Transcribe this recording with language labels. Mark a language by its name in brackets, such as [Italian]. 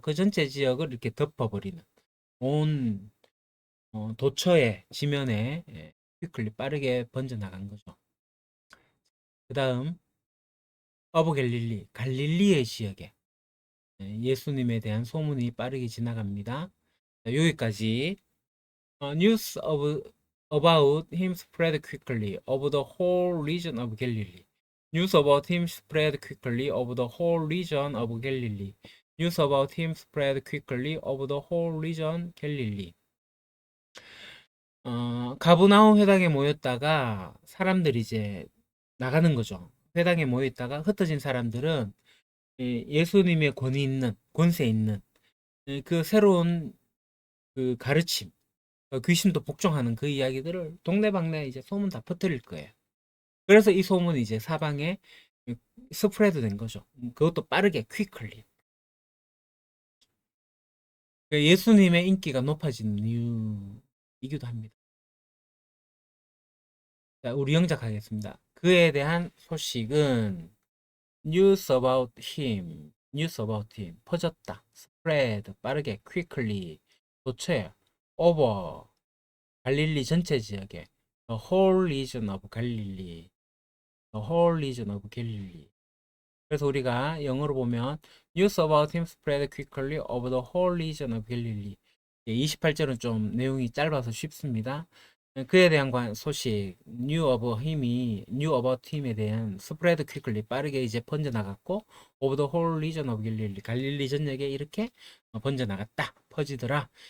[Korean] 그 전체 지역을 이렇게 덮어버리는. 온 도처에 지면에 quickly 빠르게 번져나간 거죠. 그 다음 어브 갈릴리, 갈릴리의 지역에 예수님에 대한 소문이 빠르게 지나갑니다. 자, 여기까지 [English] news about him spread quickly over the whole region of Galilee. News about him spread quickly over the whole region of Galilee. News about him spread quickly over the whole region Galilee. [Korean] 가브나움 회당에 모였다가 사람들이 이제 나가는 거죠. 회당에 모였다가 흩어진 사람들은 예수님의 권위 있는, 권세 있는 그 새로운 그 가르침, 귀신도 복종하는 그 이야기들을 동네방네 이제 소문 다 퍼뜨릴 거예요. 그래서 이 소문이 이제 사방에 스프레드 된 거죠. 그것도 빠르게, 퀵컬리. 예수님의 인기가 높아지는 이유이기도 합니다. 자, 우리 영작하겠습니다. 그에 대한 소식은 [English] news about him, news about him [Korean] 퍼졌다, spread 빠르게, quickly 도처에, over 갈릴리 전체 지역에, [English] the whole region of Galilee, the whole region of Galilee. [Korean] 그래서 우리가 영어로 보면 [English] news about him spread quickly over the whole region of Galilee. [Korean] 28절은 좀 내용이 짧아서 쉽습니다. 그에 대한 소식, new about him에 대한 [English] spread quickly [Korean] 빠르게 이제 번져 나갔고, [English] over the whole region of Galilee, [Korean] 갈릴리 전역에 이렇게 번져 나갔다, 퍼지더라.